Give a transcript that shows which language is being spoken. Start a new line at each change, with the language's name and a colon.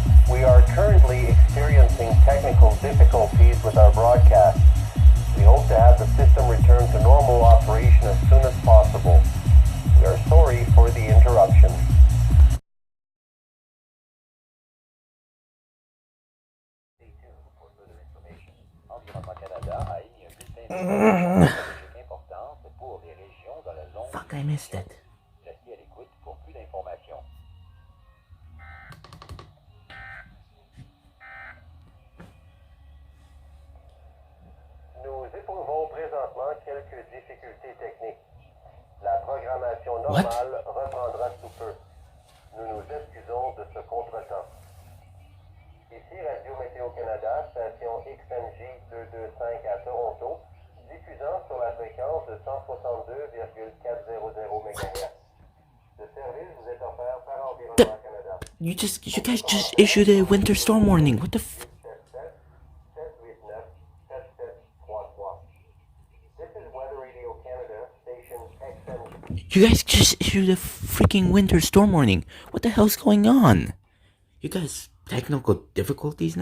English: We are currently experiencing technical difficulties with our broadcast. We hope to have the system return to normal operation as soon as possible. We are sorry for the interruption. Stay tuned for further information.
French: Environnement Canada a émis un bulletin de conditions importantes pour les régions dans la zone.
English: Fuck, I missed it.
French: Restez à l'écoute pour plus d'informations. Nous éprouvons présentement quelques difficultés techniques. La programmation normale reprendra sous peu. Nous nous excusons de ce contretemps. Ici Radio Météo Canada, station XMJ 225 à Toronto, diffusant sur la fréquence de 162,400 MHz. Le service vous est offert par Environnement Canada.
English: You guys just issued a winter storm warning. What the f... 789-7733. This is Weather Radio Canada, station XMJ. You guys just issued a freaking winter storm warning. What the hell's going on? You guys technical difficulties now?